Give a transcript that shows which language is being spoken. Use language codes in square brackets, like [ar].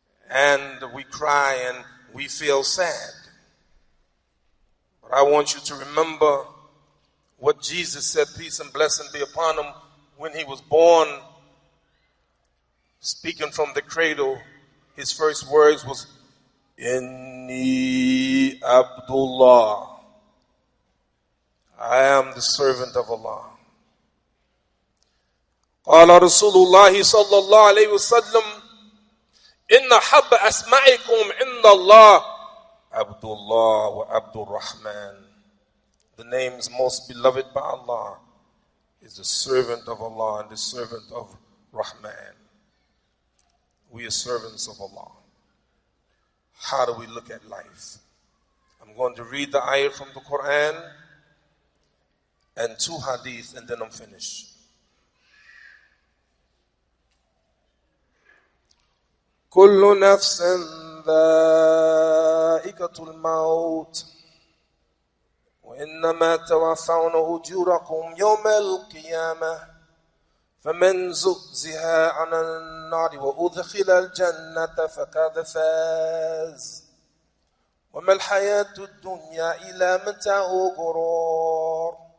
[en] And we cry and we feel sad. But I want you to remember what Jesus said, peace and blessing be upon him, when he was born. Speaking from the cradle, his first words was, Inni Abdullah. I am the servant of Allah. [ar] قال رسول الله صلى الله عليه وسلم إن حب أسمعكم عند الله عبد الله وعبد الرحمن. [en] The names most beloved by Allah is the servant of Allah and the servant of Rahman. We are servants of Allah. How do we look at life? I'm going to read the ayah from the Quran and 2 hadith, and then I'm finished. [ar] كل نفس ذائقة الموت وإنما توفون أجوركم يوم القيامة فمن زحزح عن النار وأدخل الجنة فقد فاز وما الحياة الدنيا إلا متاع الغرور.